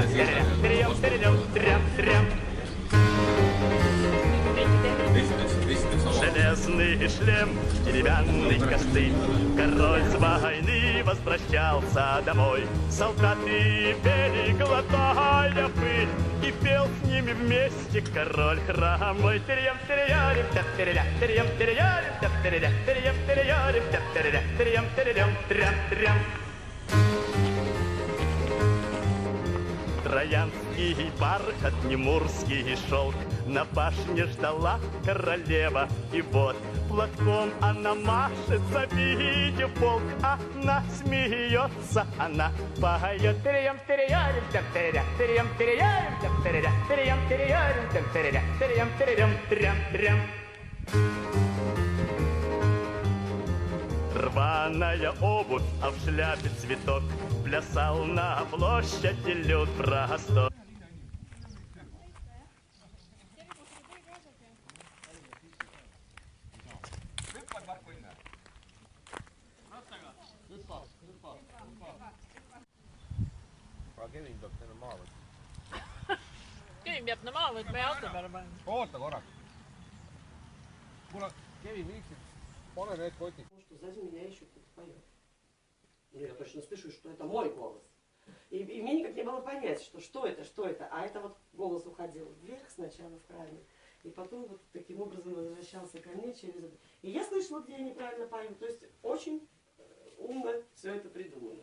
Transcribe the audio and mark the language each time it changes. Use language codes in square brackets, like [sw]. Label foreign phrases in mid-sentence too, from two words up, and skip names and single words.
[ru] Железный шлем, деревянный костыль. Король с войны возвращался домой. Солдаты пели, глотая пыль, и пел с ними вместе король хромой. Терьям, терьярим, тяп-теря, терьям, терьярим, тяп-теря, терьям, терьярим, тяп-теря, терьям, терьям, трям-трям. Троянский бархат, немурский шелк, на башне ждала королева. И вот платком она машет, завидя полк. Она смеется, она поет. Терьям, терьярим, тяп-теря, терьям, терьярим, тяп-теря, терьям, терьярим, тяп-теря, терьям, терьям, трям-трям. Рваная обувь, а в шляпе цветок, плясал на площади люд простор. [et] Kevin peab täna maa võtma. Kevin peab maa võtma ja auto peale panema. Oota korraks. Kuule, Kevin, viiksid, pane need kotid. [ru] Сзади меня еще кто-то поет. Ну, я точно слышу, что это мой голос. И мне никак не было понять, что это. А это вот голос уходил вверх сначала в крайне, и потом вот таким образом возвращался ко мне через это. И я слышала, где я неправильно пою. То есть очень умно все это придумано.